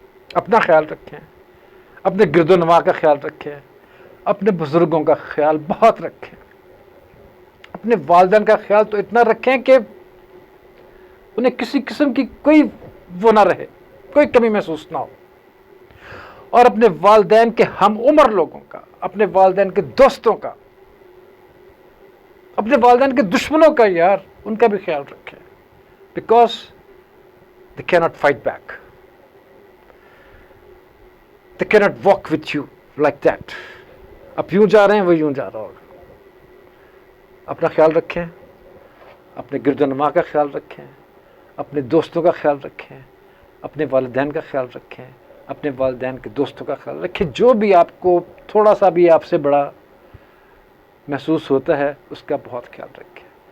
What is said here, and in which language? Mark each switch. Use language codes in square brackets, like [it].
[ur] اپنا خیال رکھیں, اپنے گرد و نواح کا خیال رکھیں, اپنے بزرگوں کا خیال بہت رکھیں, اپنے والدین کا خیال تو اتنا رکھیں کہ انہیں کسی قسم کی کوئی وہ نہ رہے, کوئی کمی محسوس نہ ہو. اور اپنے والدین کے ہم عمر لوگوں کا, اپنے والدین کے دوستوں کا, اپنے والدین کے دشمنوں کا یار ان کا بھی خیال رکھیں, [en] Because they cannot fight back. they cannot walk with you like that. [ur] آپ یوں جا رہے ہیں وہ یوں جا رہا ہوگا. اپنا خیال رکھیں, اپنے گرد و نما کا خیال رکھیں, اپنے دوستوں کا خیال رکھیں, اپنے والدین کا خیال رکھیں, اپنے والدین کے دوستوں کا خیال رکھیں. جو بھی آپ کو تھوڑا سا بھی آپ سے بڑا محسوس ہوتا ہے اس کا بہت خیال رکھیں.